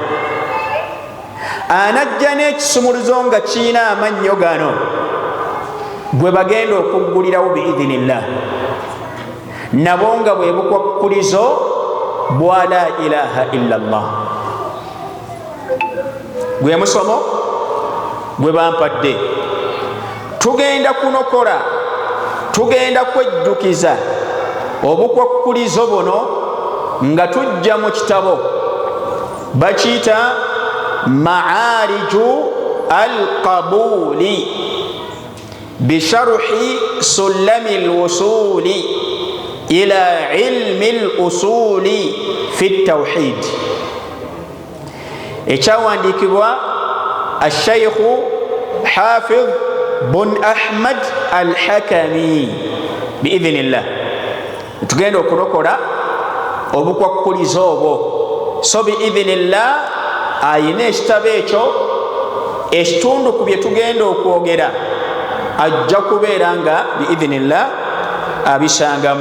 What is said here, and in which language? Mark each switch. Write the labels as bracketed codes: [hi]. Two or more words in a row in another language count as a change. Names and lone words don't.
[lg] Anajja n'ekisumuluzo nga kiina amannyo gano, bwe bagenda okuggulirawo biidhinillah, nabo nga bwe bukwakkulizo bwa [ar] لا إله إلا الله. [lg] Gwe musomo gwe bampadde. Tugenda kunokola, tugenda kwejjukiza obukwakkulizo buno nga tujja mu kitabo bakiyita Ma'ariju al-Qabuli bisharhi Sulami al-Wusuli ila ilmi al-usuli fi at-tawhid, ekyawandiikibwa al-Shaykh Hafiz bun Ahmad al-Hakami biidhnillah. Tugenda okulokola obukwakkulizo obwo, so biidhnillah ayina ekitabo ekyo ekitundu ku bye tugenda okwogera ajja kubeera nga biidhnillah abisangamu.